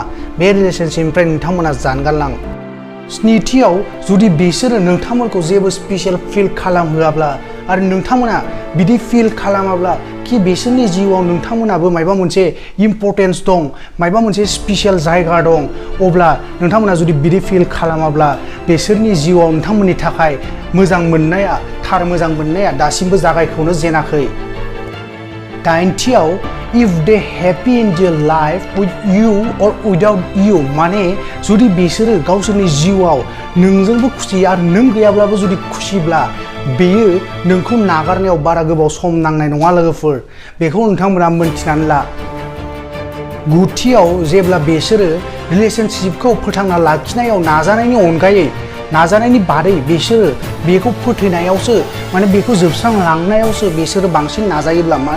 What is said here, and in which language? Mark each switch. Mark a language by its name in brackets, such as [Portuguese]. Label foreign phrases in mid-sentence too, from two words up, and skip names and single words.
[Bodo] बे रिलेशनशिपनिफ्राय नोंथांमोना जानगारलां। स्निथियाव जुदि बिसोरो नोंथांमोनखौ जेबो स्पेसियेल फिल खालामहोआब्ला आरो नोंथांमोना बिदि फिल खालामाब्ला कि बिसोरनि जिउआव नोंथांमोनाबो माबा मोनसे इम्परटेन्स दं, माबा मोनसे स्पेसियेल जायगा दं, अब्ला नोंथांमोना जुदि बिदि फिल खालामाब्ला बिसोरनि जिउआव नोंथांमोननि थाखाय मोजां मोननाया, थार मोजां मोननाया दासिमबो जागायखौनो जेनाखै। [English] दाइनथियाव if they happy in their life with you or without you. [Bodo] माने जुदि बिसोरो गावसोरनि जिउआव नोंजोंबो खुसि आरो नों गैयाब्लाबो जुदि खुसिब्ला बेयो नोंखौ नागारनायाव बारा गोबाव सम नांनाय नङा लोगोफोर, बेखौ नोंथांमोना मोनथिनानै ला। गुथियाव जेब्ला बिसोरो रिलेशनशिपखौ फोथांना लाखिनायाव नाजानायनि बादै बिसोरो बेखौ फोथैनायावसो, माने बेखौ जोबस्रांलांनायावसो बिसोरो बांसिन नाजायोब्ला, माने